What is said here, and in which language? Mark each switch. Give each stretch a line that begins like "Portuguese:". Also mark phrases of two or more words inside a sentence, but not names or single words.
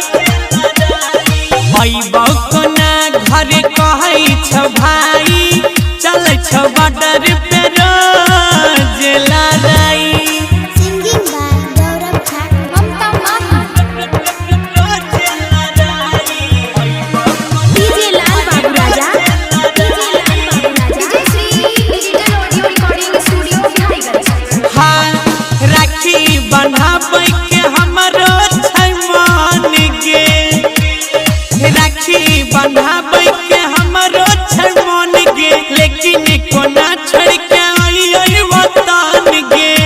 Maithili: अइबो कोना घर कहै छ भाई चल बॉर्डर पे रोज लड़ाई।
English: Singing by Gaurav Thakur, DJ Lal Babu Raja, DJ Sri Digital Audio Recording Studio Bihar।
Maithili: हाँ राखी बन्हाबै के हमरो छै मन गे, राखी बन्हाबै के हमरो छै मन गे, लेकिन कोना छोड़ के आई वतन गे।